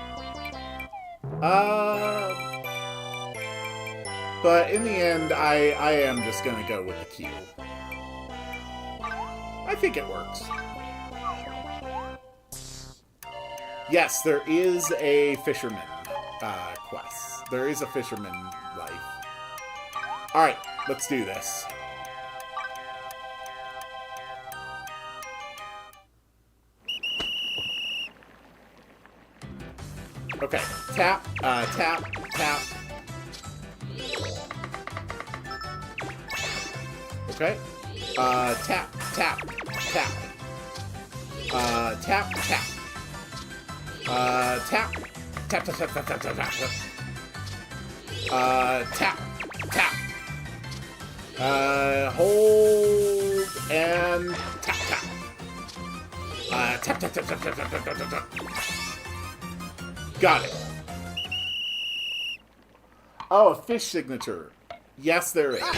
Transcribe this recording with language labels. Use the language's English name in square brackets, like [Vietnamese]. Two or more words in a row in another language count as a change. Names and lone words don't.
[English] But in the end, I am just gonna go with the Q. I think it works. Yes, there is a fisherman quest. There is a fisherman life. Alright, let's do this. Okay, tap, tap, tap. Okay. Tap, tap, tap. Tap, tap. Tap. Tap, tap, tap, tap, tap, tap, tap. Tap, tap. Hold and tap, tap. Tap, tap, tap, tap, tap, tap, tap, tap, tap. Got it. Oh, a fish signature. Yes, there is.